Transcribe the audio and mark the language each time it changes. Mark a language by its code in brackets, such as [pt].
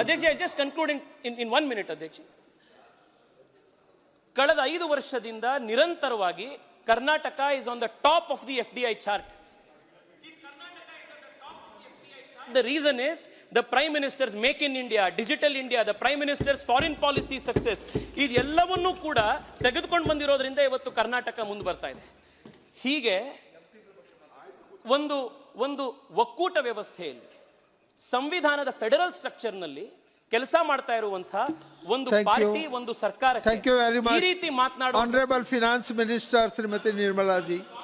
[en] ಅಧ್ಯಕ್ಷ, I just conclude in 1 minute. [kn] ಅಧ್ಯಕ್ಷ, ಕಳೆದ 5 ವರ್ಷದಿಂದ ನಿರಂತರವಾಗಿ Karnataka [en] is on the top of the FDI chart. The reason is the Prime Minister's Make in India, Digital India, the Prime Minister's foreign policy success. [kn] ಇದೆಲ್ಲವನ್ನೂ ಕೂಡ ತೆಗೆದುಕೊಂಡು ಬಂದಿರೋದ್ರಿಂದ ಇವತ್ತು ಕರ್ನಾಟಕ ಮುಂದೆ ಬರ್ತಾ ಇದೆ. ಹೀಗೆ ಒಂದು ಒಕ್ಕೂಟ ವ್ಯವಸ್ಥೆಯಲ್ಲಿ, ಸಂವಿಧಾನದ ಫೆಡರಲ್ ಸ್ಟ್ರಕ್ಚರ್ನಲ್ಲಿ ಕೆಲಸ ಮಾಡ್ತಾ ಇರುವಂತಹ ಒಂದು ಪಾರ್ಟಿ, ಒಂದು ಸರ್ಕಾರ [en] Thank you very much. [kn] ಈ ರೀತಿ ಮಾತನಾಡುವ [en] Honorable Finance Minister Shrimati Nirmala ji.